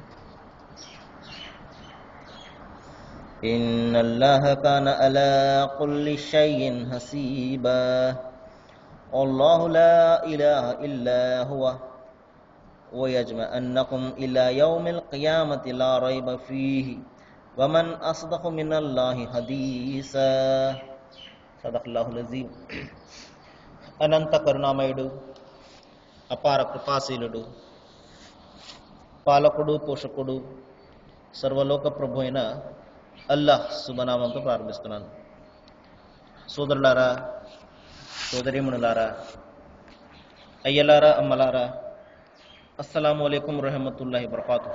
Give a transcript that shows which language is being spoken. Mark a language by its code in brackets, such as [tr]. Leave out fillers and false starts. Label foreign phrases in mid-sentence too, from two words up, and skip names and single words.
[ar] إن الله كان على كل شيء حسيبا. الله لا إله إلا هو ويجمعنكم إلى يوم القيامة لا ريب فيه ومن أصدق من الله حديثا. صدق الله العظيم. [te] అనంత కరుణామయుడు, అపార కృపాశీలుడు, పాలకుడు, పోషకుడు, సర్వలోక ప్రభు అయిన అల్లాహ్ శుభనామంతో ప్రారంభిస్తున్నాను. సోదరులారా, సోదరీమణులారా, అయ్యలారా, అమ్మలారా, [ar] السلام عليكم رحمة الله وبركاته.